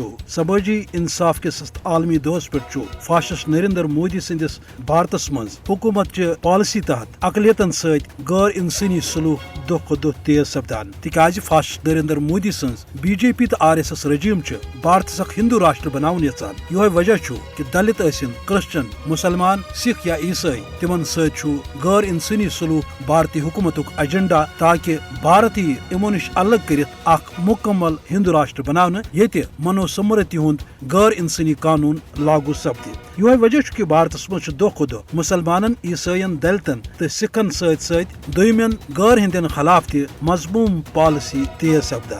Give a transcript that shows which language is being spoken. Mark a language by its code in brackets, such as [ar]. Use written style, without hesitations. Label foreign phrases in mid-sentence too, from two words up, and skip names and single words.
[ks] سمٲجی انصاف کِس عالمی دۄہس پٮ۪ٹھ چھُ فاسسٹ نریندر مودی سٕنٛدِس بھارتس منٛز حکوٗمت چہِ پالسی تحت اقلیتن سۭتۍ غٲر انسٲنی سلوک دۄہ کھۄتہٕ دۄہ تیز سپدان، تِکیازِ فاسسٹ نریندر مودی سٕنٛز BJP تہٕ RSS رجیٖم چھِ بھارتس اکھ ہندو راشٹر بناوُن یژھان۔ یِہوے وجہ چھُ کہِ دلت ٲسِن، کرسچن، مسلمان، سکھ یا عیسائی، تِمن سۭتۍ چھُ غٲر انسٲنی سلوک بھارتی حکوٗمتُک ایجنڈا، تاکہ بھارت یی یِمو نِش الگ کٔرِتھ اکھ مُکمل ہندو راشٹر بناونہٕ ییٚتہِ منوسمرتی ہُنٛد غٲر انسٲنی قانوٗن لاگو سپدِ۔ یِہوے وجہ چھُ کہِ بھارتس منٛز چھُ دۄہ کھۄتہٕ دۄہ مسلمانن، عیسٲین، دلتن تہٕ سکھن سۭتۍ سۭتۍ دویمٮ۪ن غٲر ہندین خلاف تہِ مضموٗم پالسی تیز سپدان۔